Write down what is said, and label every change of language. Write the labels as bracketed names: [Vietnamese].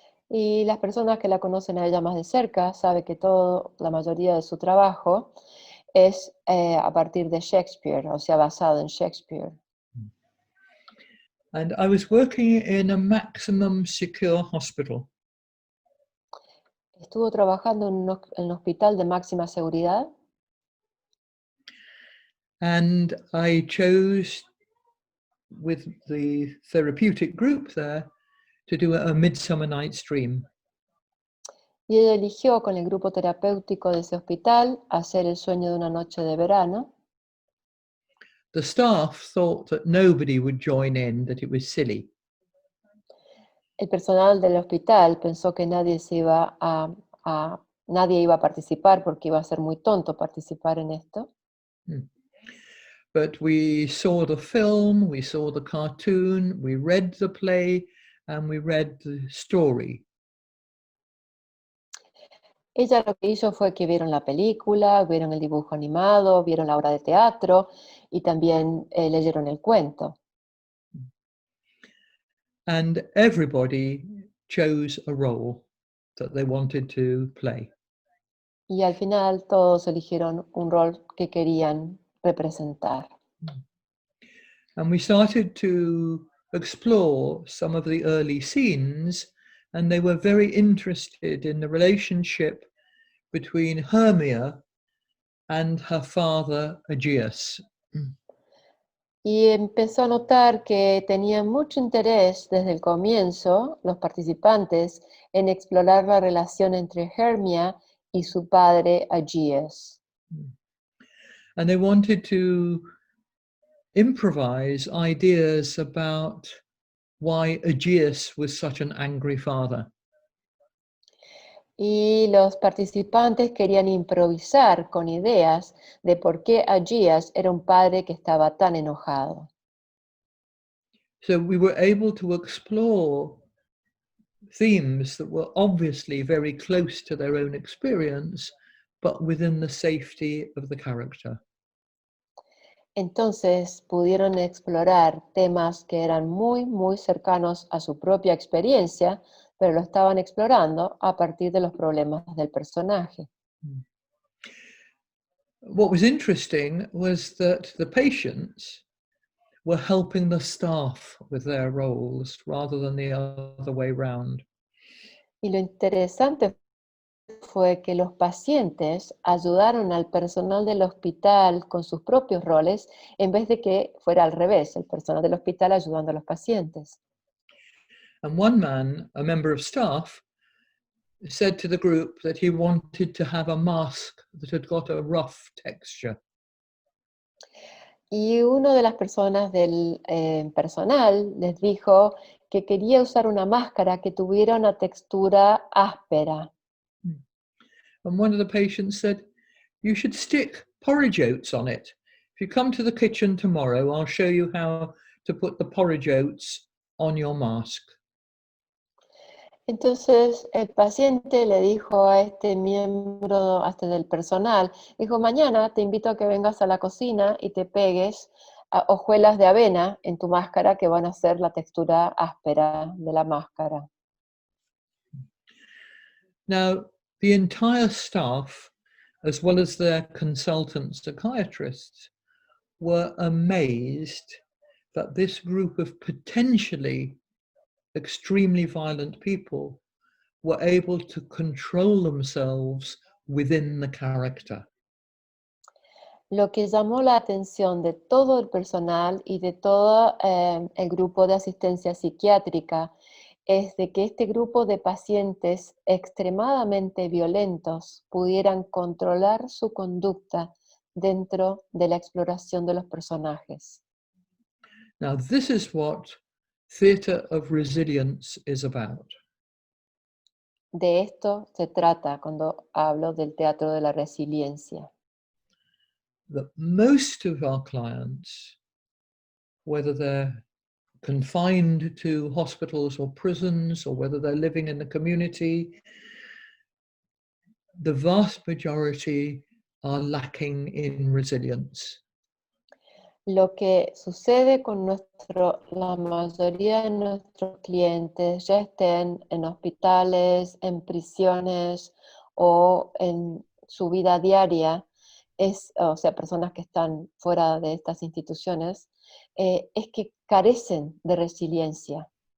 [Spanish] Y las personas que la conocen a ella más de cerca saben que la mayoría de su trabajo es a partir de Shakespeare, o sea, basado en Shakespeare. [English] And I was working in a maximum secure hospital. [Spanish] Estuvo trabajando en un hospital de máxima seguridad. [English] And I chose, with the therapeutic group there, to do a Midsummer Night's Dream. [Spanish] Y ella eligió con el grupo terapéutico de ese hospital hacer el sueño de una noche de verano. [English] The staff thought that nobody would join in, that it was silly. [Spanish] El personal del hospital pensó que nadie iba a participar porque iba a ser muy tonto participar en esto. [English] But we saw the film, we saw the cartoon, we read the play, and we read the story. [Spanish] Ella lo que hizo fue que vieron la película, vieron el dibujo animado, vieron la obra de teatro y también leyeron el cuento. [English] And everybody chose a role that they wanted to play. [Spanish] Y al final todos eligieron un rol que querían representar. [English] And we started to explore some of the early scenes, and they were very interested in the relationship between Hermia and her father Aegeus. [Spanish] Y empezó a notar que tenían mucho interés desde el comienzo, los participantes, en explorar la relación entre Hermia y su padre Aegeus. [English] And they wanted to improvise ideas about why Aegeus was such an angry father. [Spanish] Y los participantes querían improvisar con ideas de por qué Agías era un padre que estaba tan enojado. [English] So we were able to explore themes that were obviously very close to their own experience, but within the safety of the character. [Spanish] Entonces pudieron explorar temas que eran muy, muy cercanos a su propia experiencia, pero lo estaban explorando a partir de los problemas del personaje. [English] What was interesting was that the patients were helping the staff with their roles rather than the other way round. [Spanish] Y lo interesante fue que los pacientes ayudaron al personal del hospital con sus propios roles en vez de que fuera al revés, el personal del hospital ayudando a los pacientes. [English] And one man, a member of staff, said to the group that he wanted to have a mask that had got a rough texture. [Spanish] Y una de las personas del personal les dijo que quería usar una máscara que tuviera una textura áspera. [English] And one of the patients said, "You should stick porridge oats on it. If you come to the kitchen tomorrow, I'll show you how to put the porridge oats on your mask." [Spanish] Entonces el paciente le dijo a este miembro del personal, dijo, mañana te invito a que vengas a la cocina y te pegues hojuelas de avena en tu máscara que van a hacer la textura áspera de la máscara. [English] Now, the entire staff, as well as their consultant psychiatrists, were amazed that this group of potentially extremely violent people were able to control themselves within the character. [Spanish] Lo que llamó la atención de todo el personal y de todo el grupo de asistencia psiquiátrica es de que este grupo de pacientes extremadamente violentos pudieran controlar su conducta dentro de la exploración de los personajes. [English] Now, this is what theatre of resilience is about. [Spanish] De esto se trata cuando hablo del teatro de la resiliencia. [English] That most of our clients, whether they're confined to hospitals or prisons, or whether they're living in the community, the vast majority are lacking in resilience. [Spanish] Lo que sucede con la mayoría de nuestros clientes, ya estén en hospitales, en prisiones o en su vida diaria, o sea, personas que están fuera de estas instituciones, es que carecen de resiliencia.